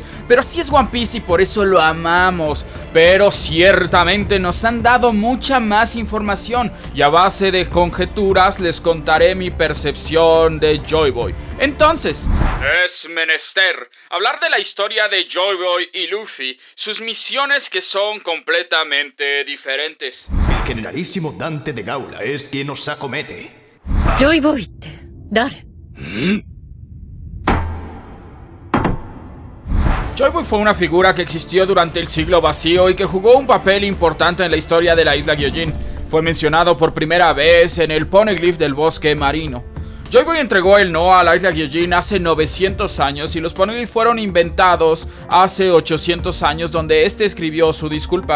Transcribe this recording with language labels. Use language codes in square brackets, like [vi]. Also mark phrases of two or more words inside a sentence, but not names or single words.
[es] Pero así es One Piece y por eso lo amamos. Pero ciertamente nos han dado mucha más información y a base de conjeturas les contaré mi percepción de Joy Boy. Entonces, es menester hablar de la historia de Joy Boy y Luffy, sus misiones que son completamente diferentes. El generalísimo Dante de Gaula es quien nos acomete. [ja] ジョイボーイって誰？ [es] Joy Boy fue una figura que existió durante el siglo vacío y que jugó un papel importante en la historia de la isla Gyojin. Fue mencionado por primera vez en el Poneglyph del bosque marino. Joy Boy entregó el no a la isla Gyojin hace 900 años y los Poneglyphs fueron inventados hace 800 años, donde este escribió su disculpa.